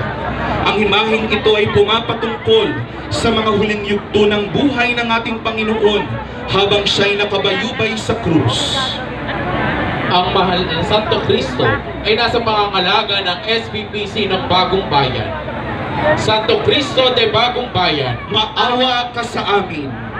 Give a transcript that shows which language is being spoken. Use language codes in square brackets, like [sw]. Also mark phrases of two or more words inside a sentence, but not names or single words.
[tl] Ang imaheng ito ay pumapatungkol sa mga huling yugto ng buhay ng ating Panginoon habang siya'y nakabayubay sa krus. Ang mahal ng Santo Cristo ay nasa pangangalaga ng SBPC ng Bagong Bayan. Santo Cristo de Bagong Bayan, Maawa ka sa amin.